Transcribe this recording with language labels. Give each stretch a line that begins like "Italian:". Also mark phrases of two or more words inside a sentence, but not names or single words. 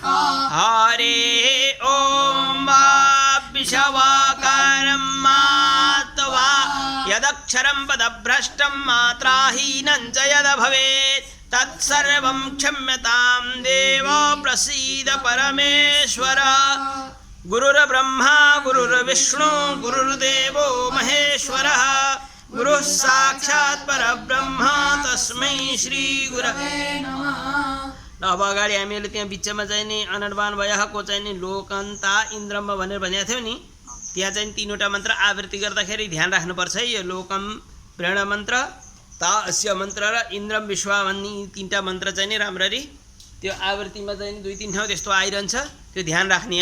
Sanskrit: हरे ॐ विषवकर्मात्वा यदक्षरं पदभ्रष्टं मात्राहीनं च यद् भवेत् तत्सर्वं क्षम्यतां देव प्रसीद परमेश्वर गुरुर्ब्रह्मा गुरुर्विष्णु गुरुर्देवो महेश्वरः गुरुः साक्षात् परब्रह्म तस्मै श्री गुरवे नमः।
Nepali: अब अगाडि हामीले त्यहाँ बिचमा चाहिँ नि अनर्वाण वयहको चाहिँ नि लोकन्ता इन्द्रमा भनेर भनेको थियो नि, त्यहाँ चाहिँ तीनवटा मन्त्र आवृत्ति गर्दाखेरि ध्यान राख्नुपर्छ है। यो लोकम प्रेरणा मन्त्र, तास्य मन्त्र र इन्द्रम विश्वा भन्ने तीनटा मन्त्र चाहिँ नि राम्ररी त्यो आवृत्तिमा चाहिँ नि 2-3 ठाउँ त्यस्तो आइरहन्छ, त्यो ध्यान राख्ने।